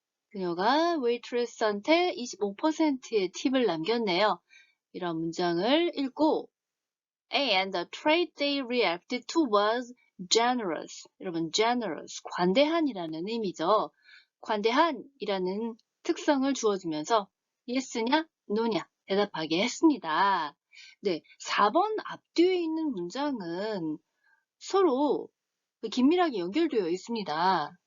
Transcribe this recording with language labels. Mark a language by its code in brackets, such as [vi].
[ko] 그녀가 waitress한테 25%의 팁을 남겼네요. 이런 문장을 읽고 [en] And the trait they reacted to was generous. [ko] 여러분, generous, 관대한이라는 의미죠. 관대한이라는 특성을 주어주면서 yes냐, no냐 대답하게 했습니다. 네, 4번 앞뒤에 있는 문장은 서로 긴밀하게 연결되어 있습니다.